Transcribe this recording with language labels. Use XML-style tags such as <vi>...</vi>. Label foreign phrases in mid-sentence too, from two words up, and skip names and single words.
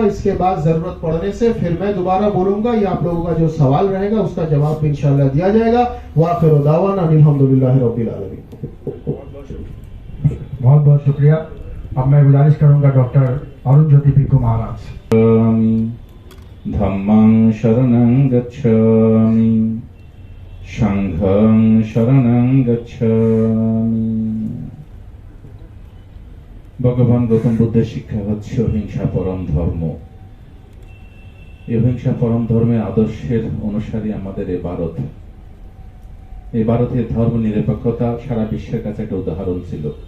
<hi>इसके बाद जरूरत पड़ने से फिर मैं दोबारा बोलूंगा, या आप लोगों का जो सवाल रहेगा उसका जवाब भी इंशाअल्लाह दिया जाएगा।</hi> <ar>وآخر دعوانا الحمد لله رب العالمين.</ar> <hi>बहुत बहुत शुक्रिया। अब मैं गुजारिश करूंगा डॉक्टर अरुण ज्योति पिक्कू महाराज से।</hi> <pi>धम्मं शरणं गच्छामि, संघं शरणं गच्छामि।</pi> <bn>ভগবান গৌতম বুদ্ধের শিক্ষা হচ্ছে অহিংসা পরম ধর্ম। এই অহিংসা পরম ধর্মের আদর্শের অনুসারী আমাদের এই ভারত। এই ভারতের ধর্ম নিরপেক্ষতা সারা বিশ্বের কাছে একটা উদাহরণ ছিল।</bn>